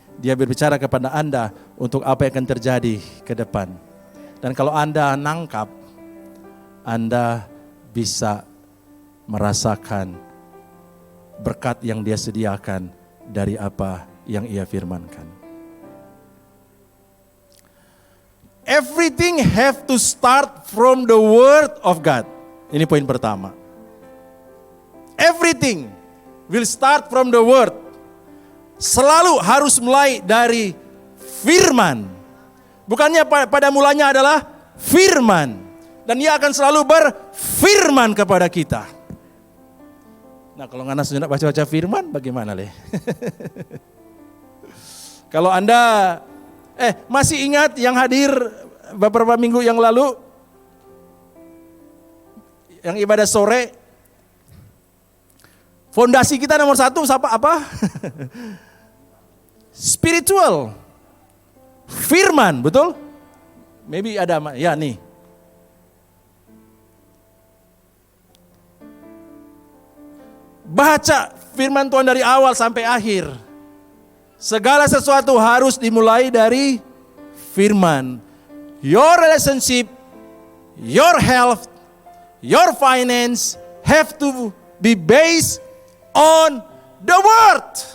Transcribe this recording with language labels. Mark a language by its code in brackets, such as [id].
[id] Dia berbicara kepada Anda untuk apa yang akan terjadi ke depan. Dan kalau Anda nangkap, Anda bisa merasakan berkat yang Dia sediakan dari apa yang Ia firmankan. [en] Everything have to start from the word of God. [id] Ini poin pertama. [en] Everything will start from the word. [id] Selalu harus mulai dari firman. Bukannya pada mulanya adalah firman. Dan Dia akan selalu berfirman kepada kita. Nah, kalau Anda sudah baca-baca firman, bagaimana leh? Kalau Anda masih ingat yang hadir beberapa minggu yang lalu, yang ibadah sore, fondasi kita nomor 1 apa? Spiritual. Firman, betul? Maybe ada, ya nih. Baca firman Tuhan dari awal sampai akhir. Segala sesuatu harus dimulai dari firman. [en] Your relationship, your health, your finance have to be based on the word.